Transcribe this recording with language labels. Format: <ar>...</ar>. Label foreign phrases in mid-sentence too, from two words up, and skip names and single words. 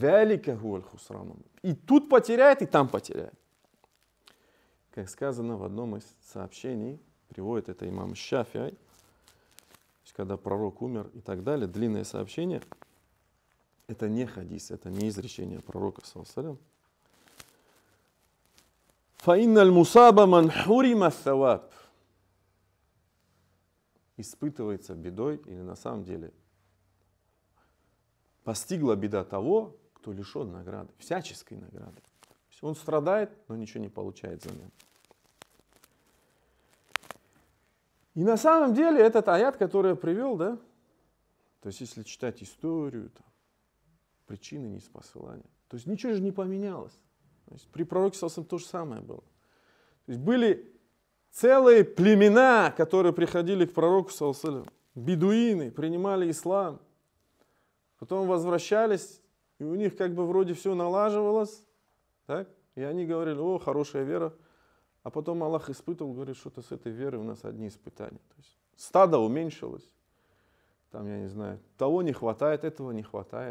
<ru>И тут потеряет, и там потеряет. Как сказано в одном из сообщений, приводит это имам Шафи'и, когда пророк умер и так далее, длинное сообщение, это не хадис, это не изречение пророка,</ru> <ar>صلى الله عليه وسلم.</ar> <ru>Испытывается бедой, или на самом деле постигла беда того, кто лишен награды, всяческой награды. Он страдает, но ничего не получает взамен. И на самом деле этот аят, который я привел, да, то есть если читать историю, там, причины ниспосылания, то есть ничего же не поменялось. То есть при пророке</ru> <ar>صلى الله عليه وسلم</ar> <ru>то же самое было. То есть были Целые племена, которые приходили к пророку,</ru> <ar>صلى الله عليه وسلم,</ar> <ru>бедуины, принимали ислам, потом возвращались, и у них как бы вроде все налаживалось, так? И они говорили: о, хорошая вера. А потом Аллах испытывал, говорит, что-то с этой верой у нас одни испытания. То есть стадо уменьшилось, там, я не знаю, того не хватает, этого не хватает.</ru>